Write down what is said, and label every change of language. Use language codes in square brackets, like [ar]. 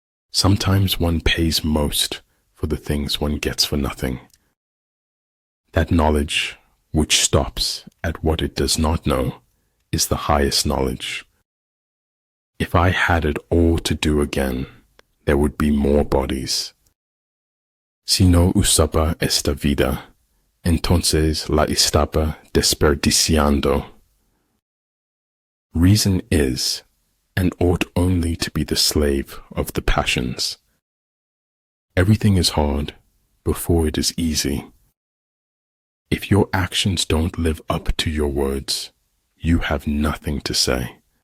[en] Sometimes one pays most for the things one gets for nothing. That knowledge, which stops at what it does not know, is the highest knowledge. If I had it all to do again, there would be more bodies. [es] Si no usaba esta vida, entonces la estaba desperdiciando. [en] Reason is, and ought only to be the slave of the passions. Everything is hard before it is easy. If your actions don't live up to your words, you have nothing to say.